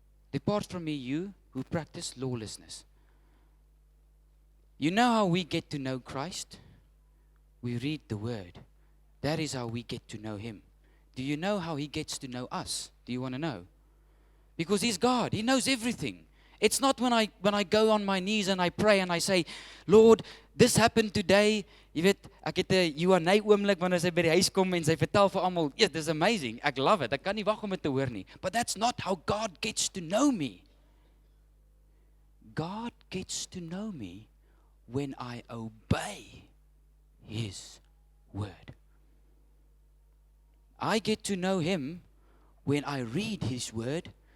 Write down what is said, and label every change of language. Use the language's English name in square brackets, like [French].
[English] Depart from me, you who practice lawlessness. You know how we get to know Christ? We read the Word. That is how we get to know Him. Do you know how He gets to know us? Do you want to know? Because He's God. He knows everything. It's not when I go on my knees and I pray and I say, Lord, This happened today. [Afrikaans] Jy weet, ek het 'n Q&A oomblik wanneer sy by die huis kom en sy vertel vir almal, "Ja, dis amazing. Ek love it. Ek kan nie wag om dit te hoor nie." [English] But that's not how God gets to know me. God gets to know me when I obey His word. I get to know Him when I read His word.